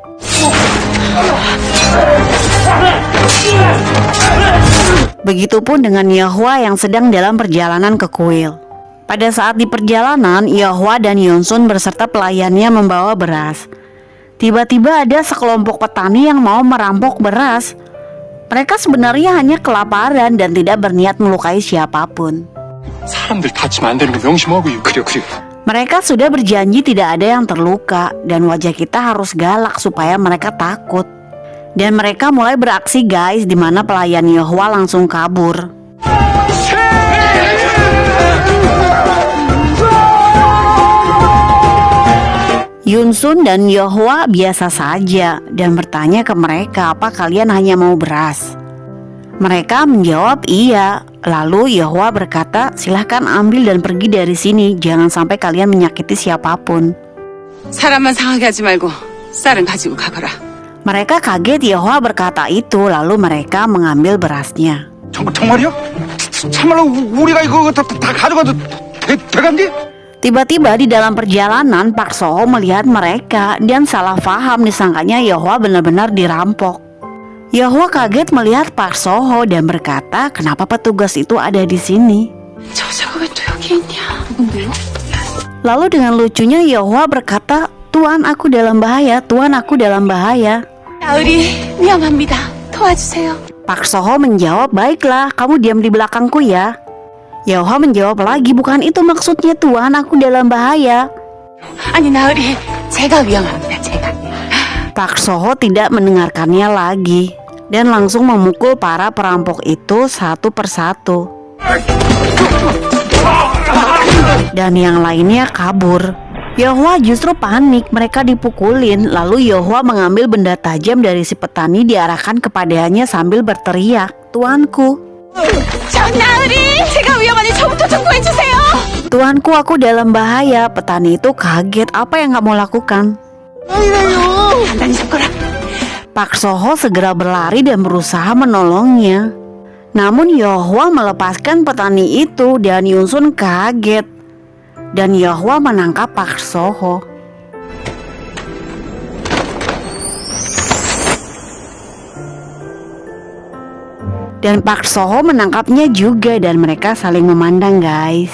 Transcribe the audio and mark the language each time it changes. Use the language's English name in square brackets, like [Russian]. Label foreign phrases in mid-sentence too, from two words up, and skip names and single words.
[Indonesian] Begitupun dengan Yeohwa yang sedang dalam perjalanan ke kuil. Pada saat di perjalanan, Yeohwa dan Yunsun beserta pelayannya membawa beras. Tiba-tiba ada sekelompok petani yang mau merampok beras. Mereka sebenarnya hanya kelaparan dan tidak berniat melukai siapapun. [Korean] 사람들 다치면 안 되는 거 명심하고요. 그래. [Indonesian] Mereka sudah berjanji tidak ada yang terluka dan wajah kita harus galak supaya mereka takut. Dan mereka mulai beraksi guys, di mana pelayan Yahwa langsung kabur. Yunsun dan Yahwa biasa saja dan bertanya ke mereka, apa kalian hanya mau beras? Mereka menjawab iya. Lalu Yahwa berkata, silahkan ambil dan pergi dari sini. Jangan sampai kalian menyakiti siapapun. [Korean] 사람만 상하게 하지 말고 쌀은 가지고 가거라. [Indonesian] Mereka kaget Yahwa berkata itu. Lalu mereka mengambil berasnya. [Korean] 정말이요? 참말로 우리가 이거 다 가져가도 돼간디? [Indonesian] Tiba-tiba di dalam perjalanan Pak Soho melihat mereka dan salah paham, disangkanya Yahwa benar-benar dirampok. Yahwa kaget melihat Pak Soho dan berkata, kenapa petugas itu ada di sini? Lalu dengan lucunya Yahwa berkata, Tuan aku dalam bahaya, Tuan aku dalam bahaya. [Korean] 나으리 위험합니다. 도와주세요. [Indonesian] Pak Soho menjawab, baiklah kamu diam di belakangku ya. Yahwa menjawab lagi, bukan itu maksudnya Tuan, aku dalam bahaya. [Korean] 아니 나으리 제가 위험합니다. 제가. [Indonesian] Pak Soho tidak mendengarkannya lagi dan langsung memukul para perampok itu satu persatu. Dan yang lainnya kabur. Yahwa justru panik, mereka dipukulin. Lalu Yahwa mengambil benda tajam dari si petani diarahkan kepadanya sambil berteriak, Tuanku. [Korean] 전 나으리 제가 위험하니 저부터 청구해주세요. [Indonesian] Tuanku aku dalam bahaya. Petani itu kaget, apa yang kamu lakukan? [Korean] 단단히 잡거라. [Indonesian] Pak Soho segera berlari dan berusaha menolongnya. Namun Yahwa melepaskan petani itu dan Yunsun kaget. Dan Yahwa menangkap Pak Soho. Dan Pak Soho menangkapnya juga dan mereka saling memandang guys.